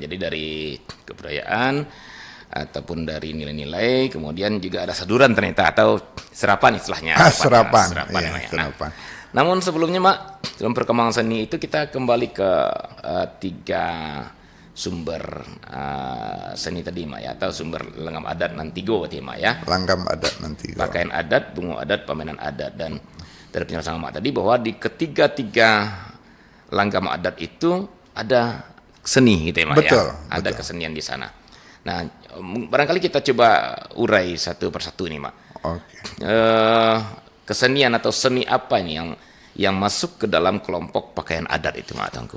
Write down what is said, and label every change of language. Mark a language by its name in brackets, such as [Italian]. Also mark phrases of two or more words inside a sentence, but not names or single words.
[Indonesian] Jadi dari kebudayaan ataupun dari nilai-nilai, kemudian juga ada saduran ternyata atau serapan istilahnya, Serapan, serapan ya, namanya. Nah, serapan. namun sebelumnya, Mak, dalam perkembangan seni itu kita kembali ke tiga sumber seni tadi, Mak, ya, atau sumber [Minangkabau] lenggam adat nan tigo [Indonesian] berarti, Mak, ya. Langgam adat nanti. Pakaian adat, bungo adat, pemainan adat. Dan dari penjelasan Mak tadi bahwa di ketiga-tiga langgam adat itu ada seni gitu ya, Mak, Betul, ya. Ada betul. kesenian di sana. Nah, barangkali kita coba urai satu persatu nih, Mak. Oke. Kesenian atau seni apa ini yang masuk ke dalam kelompok pakaian adat itu, Mak Tengku?